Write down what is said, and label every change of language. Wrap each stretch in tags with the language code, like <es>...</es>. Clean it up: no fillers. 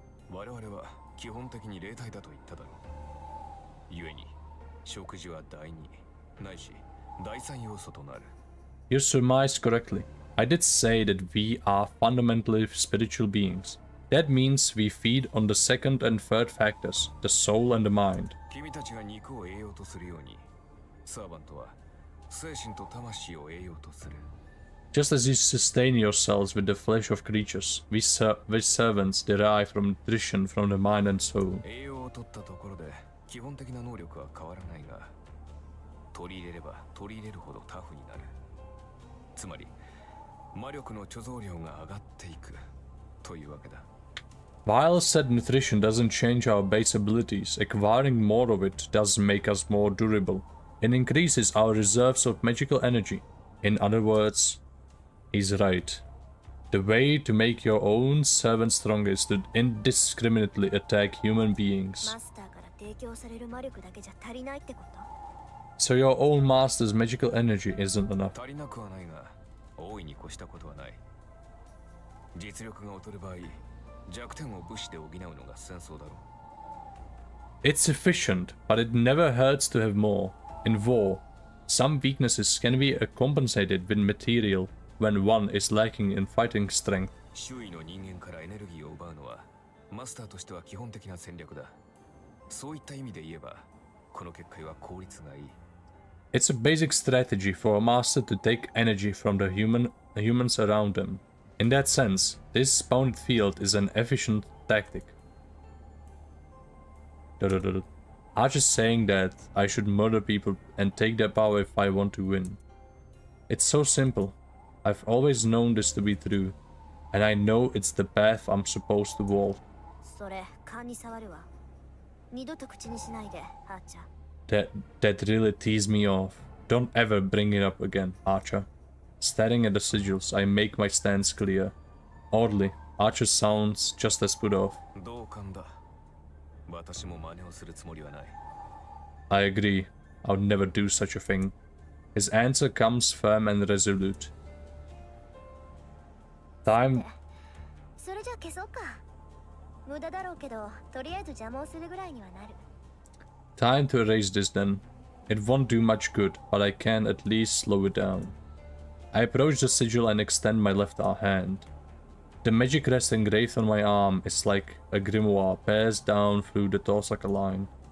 <ja>我々は基本的に霊体だと言っただろう。故に食事は第二ないし第三要素となる。</ja> <en>You surmised correctly. I did say that we are fundamentally spiritual beings. That means we feed on the second and third factors, the soul and the mind.</en> <ja>君たちが肉を栄養とするように、サーバントは精神と魂を栄養とする。</ja> <en>Just as you sustain yourselves with the flesh of creatures, we servants derive from nutrition from the mind and soul.</en> <ja>栄養を取ったところで基本的な能力は変わらないが、取り入れれば取り入れるほどタフになる。つまり魔力の貯蔵量が上がっていくというわけだ。</ja> <en>While said nutrition doesn't change our base abilities, acquiring more of it does make us more durable. It increases our reserves of magical energy. In other words, he's right. The way to make your own servant stronger is to indiscriminately attack human beings.</en> <ja>マスターから提供される魔力だけじゃ足りないってこと？</ja> <en>So your own master's magical energy isn't enough.</en> <ja>足りなくはないが、大いに越したことはない。実力が劣る場合、弱点を武士で補うのが戦争だろう。</ja> <en>It's sufficient, but it never hurts to have more. In war, some weaknesses can be compensated with material when one is lacking in fighting strength.</en> <ja>周囲の人間からエネルギーを奪うのはマスターとしては基本的な戦略だ。そういった意味で言えば、この結界は効率がいい。</ja> <en>It's a basic strategy for a master to take energy from the humans around them. In that sense, this bounded field is an efficient tactic. Archer's saying that I should murder people and take their power if I want to win. It's so simple. I've always known this to be true, and I know it's the path I'm supposed to walk.</en> <ja>それ勘に触るわ。二度と口にしないで、アーチャー。</ja> <en>That really teased me off. Don't ever bring it up again, Archer. Staring at the sigils, I make my stance clear. Oddly, Archer sounds just as put off.</en> <ja>同感だ。私も真似をするつもりはない。</ja> <en>I agree. I would never do such a thing. His answer comes firm and resolute. Time.</en> <ja>それじゃ消そうか。無駄だろうけど、とりあえず邪魔をするぐらいにはなる。</ja> <en>Time to erase this then. It won't do much good, but I can at least slow it down. I approach the sigil and extend my left hand. The magic crest engraved on my arm is like a grimoire passed down through the Tosaka line.</en>